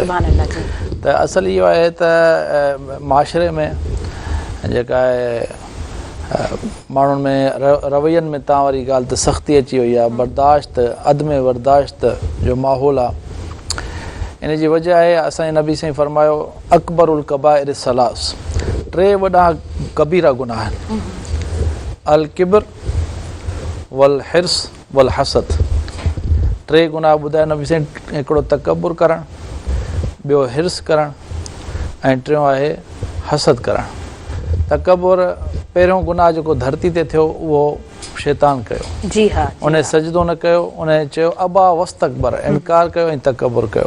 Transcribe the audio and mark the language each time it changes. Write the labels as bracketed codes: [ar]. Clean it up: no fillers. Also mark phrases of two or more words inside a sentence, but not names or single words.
[sd] त असल इहो आहे त माशरे में जेका आहे माण्हुनि में रवैयनि में तव्हां वारी ॻाल्हि त सख़्ती अची वई आहे, बर्दाश्त अदम बर्दाश्त जो माहौल आहे। इन जी वजह आहे असांजे नबी साईं फरमायो [ar] أكبر الكبائر ثلاث, [sd] 3 वॾा कबीरा गुनाह आहिनि, [ar] الكبر والحرص والحسد. [sd] 3 गुनाह ॿुधायो नबी साईं, हिकिड़ो तकबुर करणु, ॿियो हिर्स करणु ऐं 3 आहे हसद करणु। तकबुर पहिरियों गुनाह जेको धरती ते थियो उहो शैतान कयो, जी हा, उन सजदो न कयो, उन चयो [ar] أبى واستكبر, [sd] इनकार कयो ऐं तकबर कयो।